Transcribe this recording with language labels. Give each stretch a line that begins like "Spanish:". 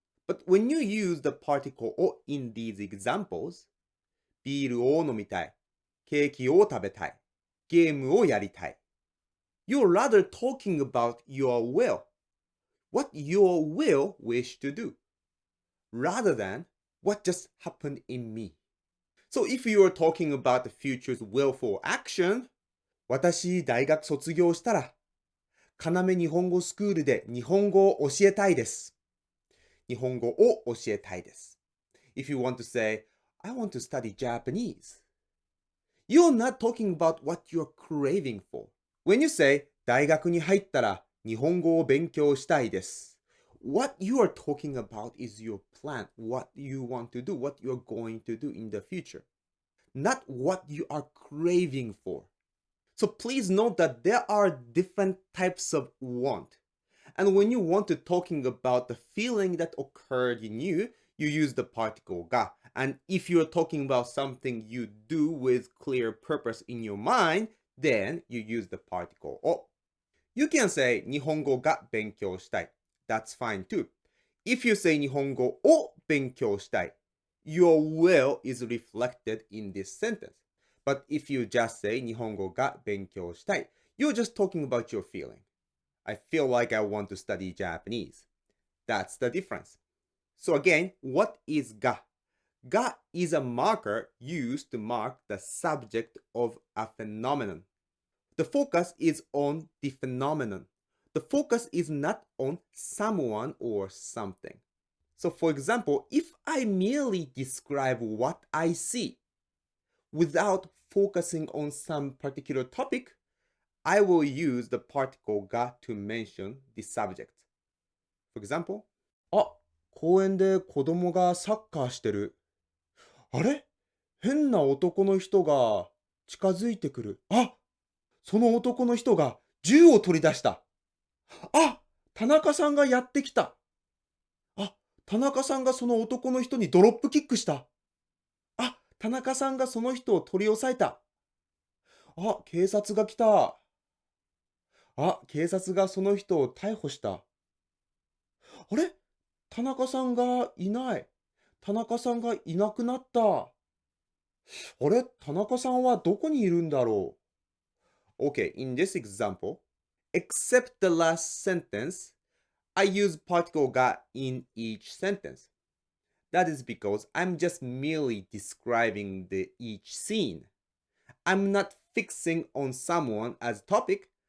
English: But when you use the particle を in these examples,
Japanese: ビールを飲みたい、ケーキを食べたい、ゲームをやりたい,
English: you're rather talking about your will, what your will wish to do, rather than what just happened in me. So if you are talking about the future's willful action,
Japanese: 私、大学卒業したら、要日本語スクールで日本語を教えたいです。日本語を教えたいです。
English: If you want to say, I want to study Japanese, you're not talking about what you're craving for. When you say,
Japanese: 大学に入ったら日本語を勉強したいです。
English: What you are talking about is your plan, what you want to do, what you're going to do in the future, not what you are craving for. So please note that there are different types of want. And when you want to talking about the feeling that occurred in you, you use the particle が. And if you're talking about something you do with clear purpose in your mind, then you use the particle を. You can say
Japanese: 日本語が勉強したい.
English: That's fine too. If you say
Japanese: 日本語を勉強したい,
English: your will is reflected in this sentence. But if you just say
Japanese: 日本語が勉強したい,
English: you're just talking about your feeling. I feel like I want to study Japanese. That's the difference. So again, what is が?が is a marker used to mark the subject of a phenomenon. The focus is on the phenomenon. The focus is not on someone or something. So for example, if I merely describe what I see without focusing on some particular topic, I will use the particle が to mention the subject.
Japanese: For example, あ、公園で子供がサッカーしてる。あれ？変な男の人が近づいてくる。あ、その男の人が銃を取り出した。あ、田中さんがやってきた。あ、田中さんがその男の人にドロップキックした。あ、田中さんがその人を取り押さえた。あ、警察が来た。あ、警察がその人を逮捕した。あれ？田中さんがいない。田中さんがいなくなった。あれ？田中さんはどこにいるんだろう？
English: Okay, in this example, except the last sentence, I use particle が in each sentence. That is because I'm just merely describing each scene. I'm not fixing on someone as topic.